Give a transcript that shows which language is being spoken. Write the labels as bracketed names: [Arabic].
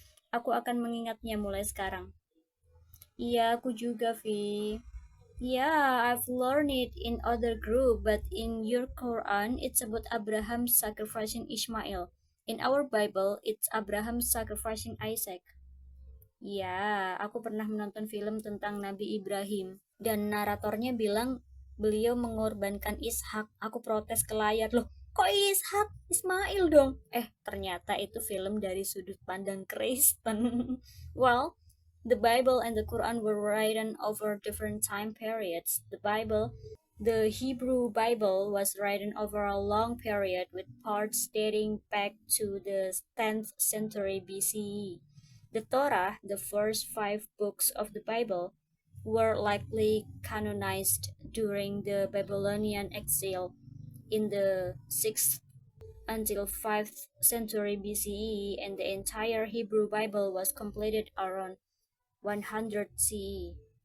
[Indonesian] Aku akan mengingatnya mulai sekarang. Iya, aku juga, Vi. [English] Yeah, I've learned it in other group, but in your Quran, it's about Abraham sacrificing Ishmael. In our Bible, it's Abraham sacrificing Isaac. [Indonesian] Ya, aku pernah menonton film tentang Nabi Ibrahim, dan naratornya bilang beliau mengorbankan Ishak. Aku protes ke layar, loh, kok Ishak? Ismail dong. Ternyata itu film dari sudut pandang Kristen. [English] Well, the Bible and the Quran were written over different time periods. The Hebrew Bible was written over a long period with parts dating back to the 10th century BCE. The Torah, the first 5 books of the Bible, were likely canonized during the Babylonian exile in the 6th until 5th century BCE, and the entire Hebrew Bible was completed around 100 CE.